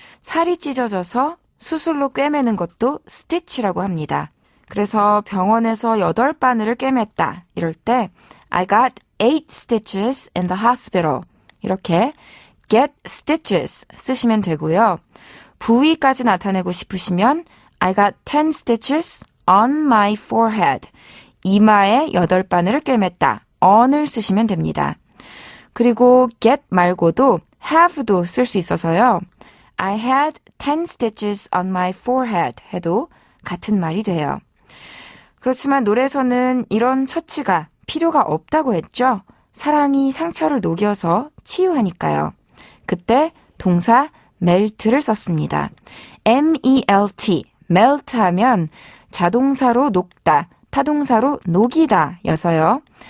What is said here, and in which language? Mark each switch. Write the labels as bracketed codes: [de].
[ko] 살이 찢어져서 수술로 꿰매는 것도 stitch라고 합니다. 그래서 병원에서 8바늘을 꿰맸다. [en] 이럴 때 I got 8 stitches in the hospital. [ko] 이렇게 get stitches 쓰시면 되고요. 부위까지 나타내고 싶으시면 [en] I got 10 stitches on my forehead. [ko] 이마에 8바늘을 꿰맸다. on을 쓰시면 됩니다. 그리고 get 말고도 have도 쓸 수 있어서요. [en] I had 10 stitches on my forehead [ko] 해도 같은 말이 돼요. 그렇지만 노래에서는 이런 처치가 필요가 없다고 했죠. 사랑이 상처를 녹여서 치유하니까요. 그때 동사 melt를 썼습니다. M-E-L-T, melt 하면 자동사로 녹다, 타동사로 녹이다 여서요.